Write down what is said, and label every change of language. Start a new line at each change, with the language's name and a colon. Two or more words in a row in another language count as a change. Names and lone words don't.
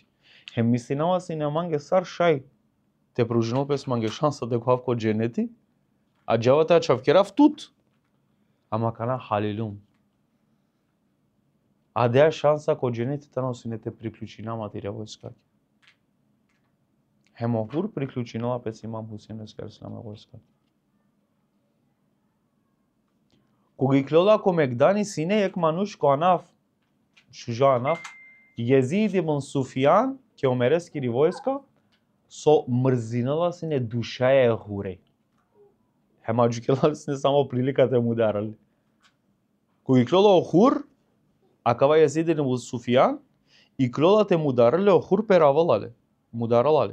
Romany: Хем мислинала си не манге сар шај, те пружинал пес манге шанса те кував ко дженети, а джавата чавкерав тут. Ама кана халилум. А деја шанса ко дженети тано си не те приклучина матирја војскаки. Хем охур приклучинала пес имам Хусин Ислам војскаки.
Macedonian: Кога ги
Romany: клела ко Мегдани сине ек мануш коанав, шужанав, Језид ибн Суфијан, ке омерески ривојска, со мрзинала сине душа е хуре. Хема джукела сине
Macedonian: само приликата му
Romany: дарали.
Macedonian: Кога ги
Romany: клела охур, акава Језид ибн Суфијан, и клела те му дарале охур перавалале, му даралале.